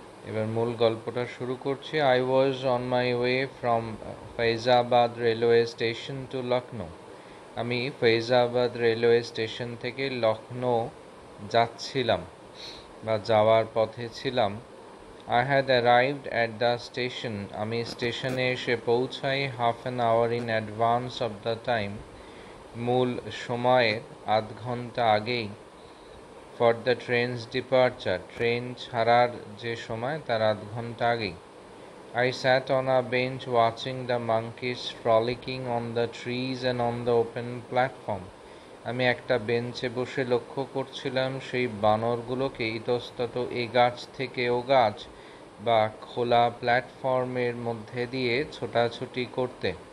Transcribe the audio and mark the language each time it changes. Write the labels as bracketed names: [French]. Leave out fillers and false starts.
[Bangla] এবার মূল গল্পটা শুরু করছি। [English] I was on my way from Faizabad railway station to Lucknow, [Bangla] আমি ফৈজাবাদ রেলওয়ে স্টেশন থেকে লখনৌ যাচ্ছিলাম বা যাওয়ার পথে ছিলাম। [English] I had arrived at the station, [Bangla] আমি স্টেশনে এসে পৌঁছাই [English] half an hour in advance of the time, [Bangla] মূল সময়ের আধ ঘন্টা আগেই, [English] for the train's departure, [Bangla] train ছাড়ার যে সময় তার আধ ঘন্টা আগেই। [English] I sat on a bench watching the monkeys frolicking on the trees and on the open platform, [Bangla] আমি একটা বেঞ্চে বসে লক্ষ্য করছিলাম সেই বানরগুলোকে ইতস্তত এ গাছ থেকে ও গাছ বা খোলা প্ল্যাটফর্মের মধ্যে দিয়ে ছোটাছুটি করতে।